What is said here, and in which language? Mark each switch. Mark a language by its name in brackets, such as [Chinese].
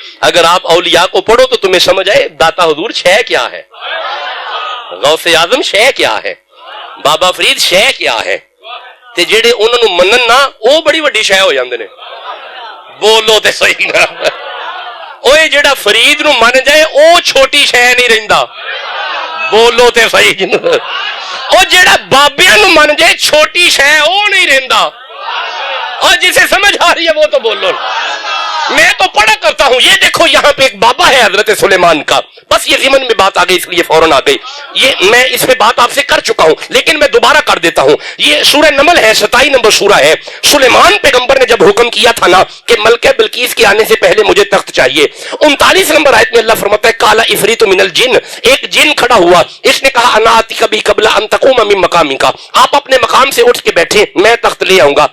[Urdu] اگر آپ اولیاء کو پڑھو تو تمہیں سمجھ آئے داتا حضور شے کیا ہے, غوث اعظم شے کیا ہے, بابا فرید شے کیا ہے. [Punjabi] تے جڑے انہاں نوں منن نا, او بڑی وڈی شے ہو جاندے نے. بولو تے صحیح نا. اوے جڑا فرید نوں من جائے او چھوٹی شے نہیں رہندا. بولو تے صحیح نا. او جڑا بابیاں نوں من جائے چھوٹی شے او نہیں رہندا. [Urdu] اور جسے سمجھ آ رہی ہے وہ تو بولو. میں تو پڑھا کرتا ہوں. یہ دیکھو یہاں پہ ایک بابا ہے حضرت سلیمان کا, بس یہ ضمن میں بات آ گئی اس لیے فوراً آ گئی. یہ میں اس پہ بات آپ سے کر چکا ہوں لیکن میں دوبارہ کر دیتا ہوں. یہ سورہ نمل ہے, 27 نمبر سورہ ہے. سلیمان پیغمبر نے جب حکم کیا تھا نا کہ ملکہ بلقیس کے آنے سے پہلے مجھے تخت چاہیے, 39 نمبر آیت میں اللہ فرماتا ہے [Arabic] کالا افریت من الجن, [Urdu] ایک جن کھڑا ہوا, اس نے کہا [Arabic] انا آتی کبھی قبل ان تقوم من مقامک, [Urdu] آپ اپنے مقام سے اٹھ کے بیٹھے, میں تخت لے آؤں گا.